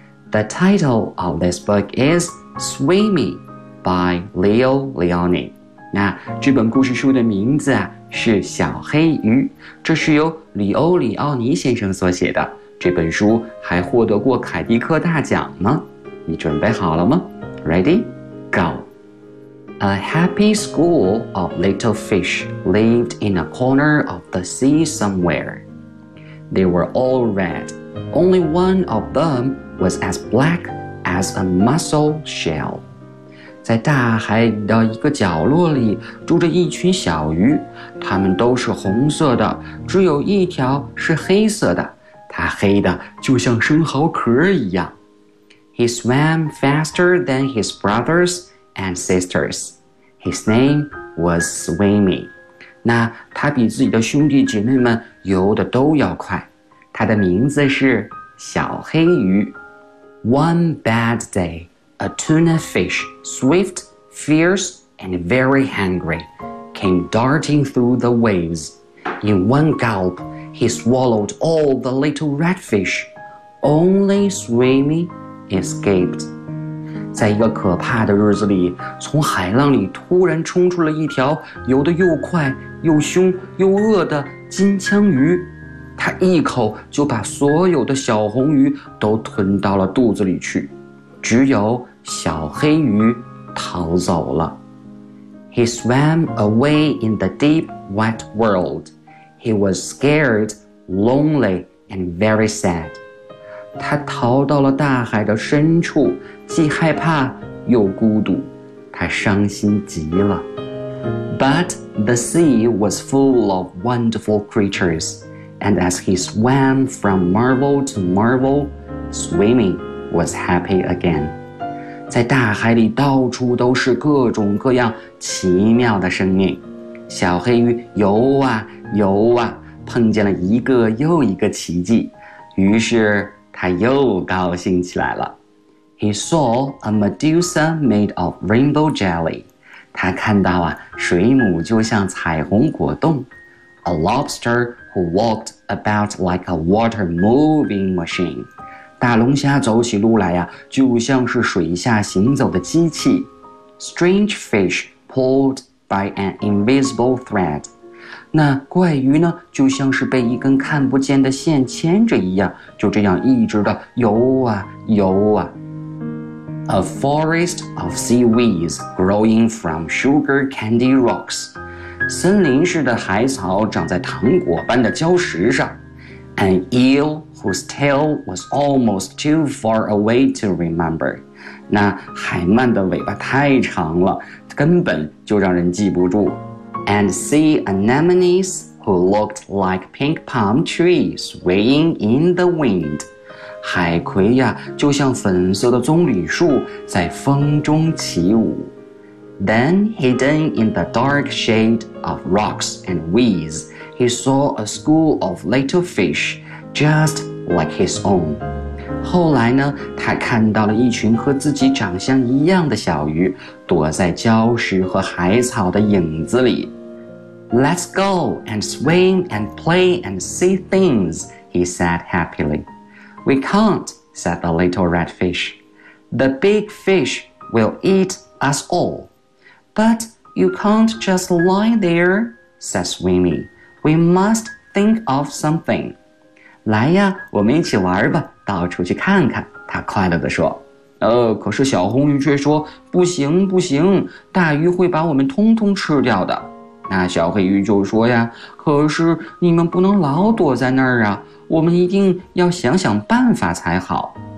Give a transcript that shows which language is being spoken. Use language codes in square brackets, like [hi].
[en] The title of this book is Swimmy by Leo Leoni. [zh] 那这本故事书的名字、啊、是小黑鱼，这是由里欧里奥尼先生所写的。这本书还获得过凯迪克大奖呢。你准备好了吗？ [en] Ready? Go! A happy school of little fish lived in a corner of the sea somewhere. They were all red. Only one of themwas as black as a mussel shell. [zh] 在大海的一个角落里住着一群小鱼，它们都是红色的，只有一条是黑色的，它黑的就像生蚝壳一样。 [en] He swam faster than his brothers and sisters. His name was Swimmy. [zh] 那他比自己的兄弟姐妹们游得都要快。他的名字是小黑鱼。 [en] One bad day, a tuna fish, swift, fierce, and very hungry, came darting through the waves. In one gulp, he swallowed all the little red fish. Only Swimmy escaped. [zh] 在一个可怕的日子里，从海浪里突然冲出了一条游得又快又凶又饿的金枪鱼。他一口就把所有的小红鱼都吞到了肚子里去，只有小黑鱼逃走了。 [en] He swam away in the deep, wet world. He was scared, lonely, and very sad. [zh] 他逃到了大海的深处，既害怕又孤独，他伤心极了。 [en] But the sea was full of wonderful creatures. And as he swam from marvel to marvel, Swimmy was happy again. [zh] 在大海里到处都是各种各样奇妙的生命。小黑鱼游啊游啊，碰见了一个又一个奇迹，于是他又高兴起来了。 [en] He saw a Medusa made of rainbow jelly. [zh] 他看到啊，水母就像彩虹果冻。 [en] A lobster who walked about like a water moving machine. [zh] 大龙虾走起路来呀，就像是水下行走的机器。 [en] Strange fish pulled by an invisible thread. [zh] 那怪鱼呢，就像是被一根看不见的线牵着一样，就这样一直的游啊游啊。 [en] A forest of seaweeds growing from sugar candy rocks. [zh] 森林似的海草长在糖果般的礁石上。 [en] An eel whose tail was almost too far away to remember. [zh] 那海鳗的尾巴太长了，根本就让人记不住。 [en] And sea anemones who looked like pink palm trees swaying in the wind. [zh] 海葵呀，就像粉色的棕榈树在风中起舞。 [en] Then, hidden in the dark shade of rocks and weeds, he saw a school of little fish, just like his own. [zh] 后来呢，他看到了一群和自己长相一样的小鱼，躲在礁石和海草的影子里。 [en] Let's go and swim and play and see things, he said happily. We can't, said the little red fish. The big fish will eat us all. But you can't just lie there, said Swimmy. We must think of something. [zh] 来呀，我们一起玩吧，到处去看看，他快乐地说。可是小红鱼却说，不行不行，大鱼会把我们通通吃掉的。那小黑鱼就说呀，可是你们不能老躲在那儿啊，我们一定要想想办法才好。